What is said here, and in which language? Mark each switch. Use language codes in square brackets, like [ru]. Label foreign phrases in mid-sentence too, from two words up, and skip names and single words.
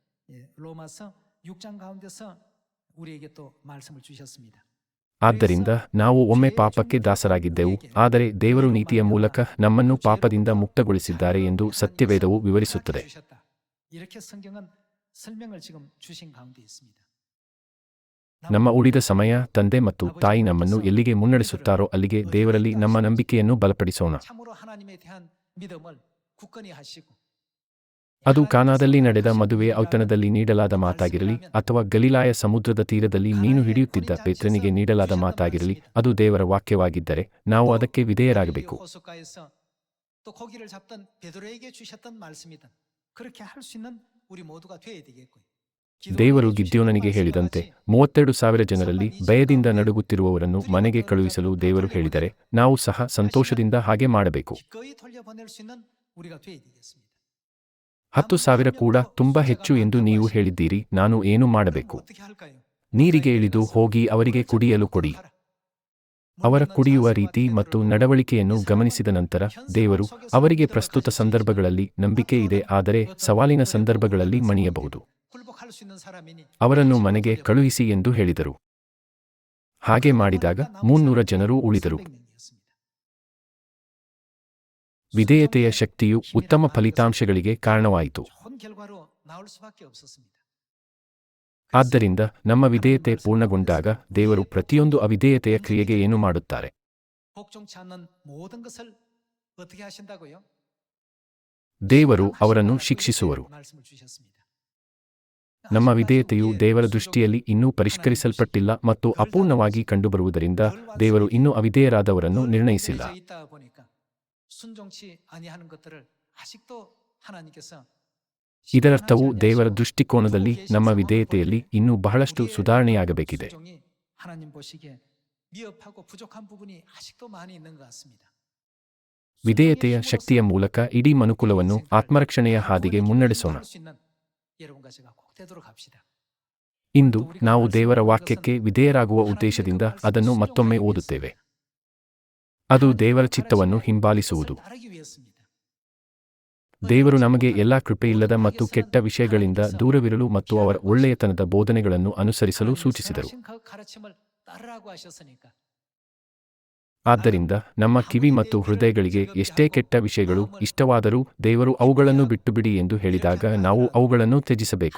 [ko] 로마서 6장 가운데서 우리에게 또 말씀을 주셨습니다. [kn] ಆದ್ದರಿಂದ ನಾವು ಒಮ್ಮೆ ಪಾಪಕ್ಕೆ ದಾಸರಾಗಿದ್ದೆವು, ಆದರೆ ದೇವರು ನೀತಿಯ ಮೂಲಕ ನಮ್ಮನ್ನು ಪಾಪದಿಂದ ಮುಕ್ತಗೊಳಿಸಿದ್ದಾರೆ ಎಂದು ಸತ್ಯವೇದವು ವಿವರಿಸುತ್ತದೆ. [ko] 이렇게 성경은 설명을 지금 주신 가운데 있습니다. [kn] ನಮ್ಮ ಉಳಿದ ಸಮಯ ತಂದೆ ಮತ್ತು ತಾಯಿ ನಮ್ಮನ್ನು ಎಲ್ಲಿಗೆ ಮುನ್ನಡೆಸುತ್ತಾರೋ ಅಲ್ಲಿಗೆ ದೇವರಲ್ಲಿ ನಮ್ಮ ನಂಬಿಕೆಯನ್ನು ಬಲಪಡಿಸೋಣ. [ko] 참으로 하나님에 대한 믿음을 굳건히 하시고 [kn] ಅದು ಕಾನಾದಲ್ಲಿ ನಡೆದ ಮದುವೆಯ ಔತಣದಲ್ಲಿ ನೀಡಲಾದ ಮಾತಾಗಿರಲಿ ಅಥವಾ ಗಲಿಲಾಯ ಸಮುದ್ರದ ತೀರದಲ್ಲಿ ಮೀನು ಹಿಡಿಯುತ್ತಿದ್ದ ಪೇತ್ರನಿಗೆ ನೀಡಲಾದ ಮಾತಾಗಿರಲಿ, ಅದು ದೇವರ ವಾಕ್ಯವಾಗಿದ್ದರೆ ನಾವು ಅದಕ್ಕೆ ವಿಧೇಯರಾಗಬೇಕು. [ko] 호숫가에서 또 고기를 잡던 베드로에게 주셨던 말씀이든 그렇게 할 수 있는 우리 모두가 되어야 되겠고요. [kn] ದೇವರು ಗಿದ್ಯೋನನಿಗೆ ಹೇಳಿದಂತೆ 32,000 ಜನರಲ್ಲಿ ಭಯದಿಂದ ನಡುಗುತ್ತಿರುವವರನ್ನು ಮನೆಗೆ ಕಳುಹಿಸಲು ದೇವರು ಹೇಳಿದರೆ ನಾವು ಸಹ ಸಂತೋಷದಿಂದ ಹಾಗೆ ಮಾಡಬೇಕು. [ko] 기꺼이 돌려보낼 수 있는 우리가 되어야 되겠습니다. [kn] 10,000 ಕೂಡ ತುಂಬಾ ಹೆಚ್ಚು ಎಂದು ನೀವು ಹೇಳಿದ್ದೀರಿ, ನಾನು ಏನು ಮಾಡಬೇಕು? [ko] 어떻게 할까요? [kn] ನೀರಿಗೆ ಇಳಿದು ಹೋಗಿ ಅವರಿಗೆ ಕುಡಿಯಲು ಕೊಡಿ. ಅವರ ಕುಡಿಯುವ ರೀತಿ ಮತ್ತು ನಡವಳಿಕೆಯನ್ನು ಗಮನಿಸಿದ ನಂತರ ದೇವರು ಅವರಿಗೆ ಪ್ರಸ್ತುತ ಸಂದರ್ಭಗಳಲ್ಲಿ ನಂಬಿಕೆ ಇದೆ, ಆದರೆ ಸವಾಲಿನ ಸಂದರ್ಭಗಳಲ್ಲಿ ಮಣಿಯಬಹುದು. [ko] 굴복할 수 있는 사람이니 [kn] ಅವರನ್ನು ಮನೆಗೆ ಕಳುಹಿಸಿ ಎಂದು ಹೇಳಿದರು. ಹಾಗೆ ಮಾಡಿದಾಗ 300 ಜನರು ಉಳಿದರು. ವಿಧೇಯತೆಯ ಶಕ್ತಿಯು ಉತ್ತಮ ಫಲಿತಾಂಶಗಳಿಗೆ ಕಾರಣವಾಯಿತು. [ko] 좋은 결과로 나올 수밖에 없었습니다. [kn] ಆದ್ದರಿಂದ ನಮ್ಮ ವಿಧೇಯತೆ ಪೂರ್ಣಗೊಂಡಾಗ ದೇವರು ಪ್ರತಿಯೊಂದು ಅವಿಧೇಯತೆಯ ಕ್ರಿಯೆಗೆ ಏನು ಮಾಡುತ್ತಾರೆ? [ko] 복종치 않는 모든 것을 어떻게 하신다고요? [kn] ದೇವರು ಅವರನ್ನು ಶಿಕ್ಷಿಸುವರು. [ko] 말씀을 주셨습니다. [kn] ನಮ್ಮ ವಿಧೇಯತೆಯು ದೇವರ ದೃಷ್ಟಿಯಲ್ಲಿ ಇನ್ನೂ ಪರಿಷ್ಕರಿಸಲ್ಪಟ್ಟಿಲ್ಲ ಮತ್ತು ಅಪೂರ್ಣವಾಗಿ ಕಂಡುಬರುವುದರಿಂದ ದೇವರು ಇನ್ನೂ ಅವಿಧೇಯರಾದವರನ್ನು ನಿರ್ಣಯಿಸಿಲ್ಲ. [ko] 있다 보니까 순종치 아니하는 것들을 아직도 하나님께서 [kn] ಇದರರ್ಥವು ದೇವರ ದೃಷ್ಟಿಕೋನದಲ್ಲಿ ನಮ್ಮ ವಿಧೇಯತೆಯಲ್ಲಿ ಇನ್ನೂ ಬಹಳಷ್ಟು ಸುಧಾರಣೆಯಾಗಬೇಕಿದೆ. [ko] 순종이 하나님 보시기에 미흡하고 부족한 부분이 아직도 많이 있는 것 같습니다. [kn] ವಿಧೇಯತೆಯ ಶಕ್ತಿಯ ಮೂಲಕ ಇಡೀ ಮನುಕುಲವನ್ನು ಆತ್ಮರಕ್ಷಣೆಯ ಹಾದಿಗೆ ಮುನ್ನಡೆಸೋಣ. [ko] 할 수 있는 여러분과 제가 꼭 되도록 합시다. [kn] ಇಂದು ನಾವು ದೇವರ ವಾಕ್ಯಕ್ಕೆ ವಿಧೇಯರಾಗುವ ಉದ್ದೇಶದಿಂದ ಅದನ್ನು ಮತ್ತೊಮ್ಮೆ ಓದುತ್ತೇವೆ. ಅದು ದೇವರ ಚಿತ್ತವನ್ನು ಹಿಂಬಾಲಿಸುವುದು. [ko] 따르기 위해서입니다. [kn] ದೇವರು ನಮಗೆ ಎಲ್ಲಾ ಕೃಪೆಯಿಲ್ಲದ ಮತ್ತು ಕೆಟ್ಟ ವಿಷಯಗಳಿಂದ ದೂರವಿರಲು ಮತ್ತು ಅವರ ಒಳ್ಳೆಯತನದ ಬೋಧನೆಗಳನ್ನು ಅನುಸರಿಸಲು ಸೂಚಿಸಿದರು. [ko] 선하신 그 가르침을 따르라고 하셨으니까 [kn] ಆದ್ದರಿಂದ ನಮ್ಮ ಕಿವಿ ಮತ್ತು ಹೃದಯಗಳಿಗೆ ಎಷ್ಟೇ ಕೆಟ್ಟ ವಿಷಯಗಳು ಇಷ್ಟವಾದರೂ ದೇವರು ಅವುಗಳನ್ನು ಬಿಟ್ಟುಬಿಡಿ ಎಂದು ಹೇಳಿದಾಗ ನಾವು ಅವುಗಳನ್ನು ತ್ಯಜಿಸಬೇಕು.